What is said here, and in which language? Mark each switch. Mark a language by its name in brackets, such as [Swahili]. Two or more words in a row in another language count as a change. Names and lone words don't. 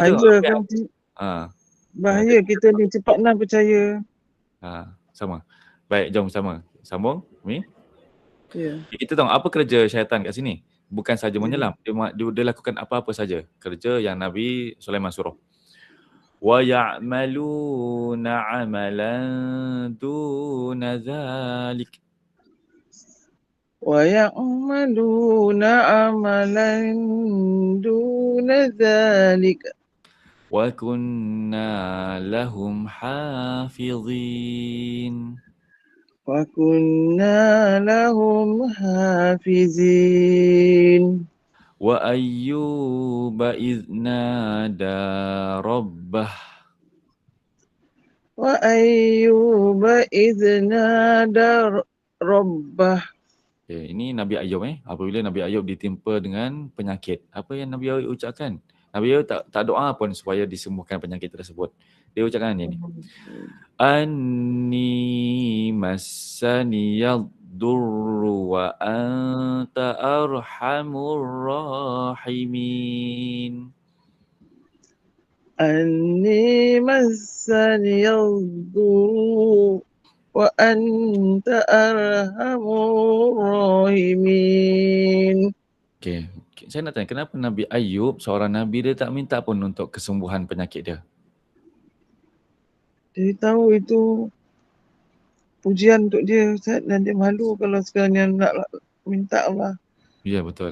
[Malay] Bahaya kita ni cepat nak percaya. Sama. Baik, jom sama. Sambung. Mi. Ya. Kita tahu apa kerja syaitan kat sini. Bukan saja menyelam. Dia lakukan apa-apa saja. Kerja yang Nabi Sulaiman suruh. [Arabic] ويعملون عملا دون ذلك. ويعملون عملا دون ذلك. وكنا لهم حافظين. وكنا لهم حافظين. وأيوب إذ نادى ربه. وأيوب إذ نادى ربه. [Malay] Okay, ini Nabi Ayub apabila Nabi Ayub ditimpa dengan penyakit. Apa yang Nabi Ayub ucapkan? Nabi Ayub tak doa pun supaya disembuhkan penyakit tersebut. Dia ucapkan ini. [Arabic] أني مسني الضر وأنت أرحم الراحمين. أني مسني الضر وأنت أرحم الراحمين. [Malay] Okay. Saya nak tanya, kenapa Nabi Ayub, seorang Nabi, dia tak minta pun untuk kesembuhan penyakit dia? Dia tahu itu pujian untuk dia Ustaz, dan dia malu kalau sekiranya nak minta Allah. Ya, betul.